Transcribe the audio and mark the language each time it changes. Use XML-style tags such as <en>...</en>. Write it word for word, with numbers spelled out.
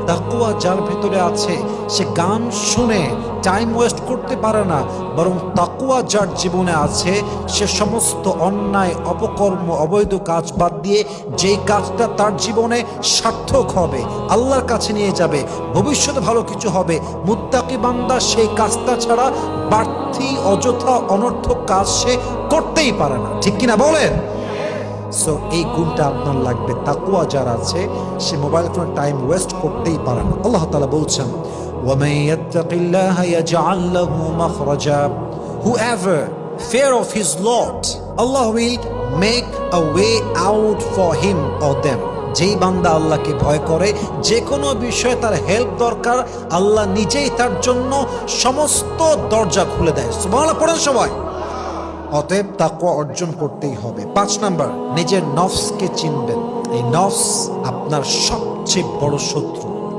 <bn>তাকওয়া যার ভেতরে আছে, সে গান শুনে টাইম ওয়েস্ট করতে পারে না, বরং তাকওয়া যার জীবনে আছে, সে সমস্ত অন্যায়, অপকর্ম, অবৈধ কাজ বাদ দিয়ে যেই কাজটা তার জীবনে সার্থক হবে, আল্লাহর কাছে নিয়ে যাবে, ভবিষ্যতে ভালো কিছু হবে, মুত্তাকি বান্দা সেই কাজটা ছাড়া বাড়তি অযথা অনর্থক কাজ সে করতেই পারে না, ঠিক কিনা বলেন? সো এই গুণটা আপনার লাগবে। তাকওয়া যার আছে, সে মোবাইল ফোনে টাইম ওয়েস্ট করতেই পারে না। আল্লাহ তাআলা বলছেন,</bn> <ar>وَمَنْ يَتَّقِ اللَّهَ يَجْعَلْ لَهُ مَخْرَجًا,</ar> <en>whoever fear of his Lord, Allah will make a way out for him or them.</en> <bn>যেই বান্দা আল্লাহকে ভয় করে, যে কোনো বিষয়ে তার হেল্প দরকার, আল্লাহ নিজেই তার জন্য সমস্ত দরজা খুলে দেয়। সুবহানাল্লাহ পড়েন সবাই। অতএব তাকওয়া অর্জন করতেই হবে। পাঁচ নাম্বার, নিজের নফসকে চিনবেন। এই নফস আপনার সবচেয়ে বড় শত্রু।</bn>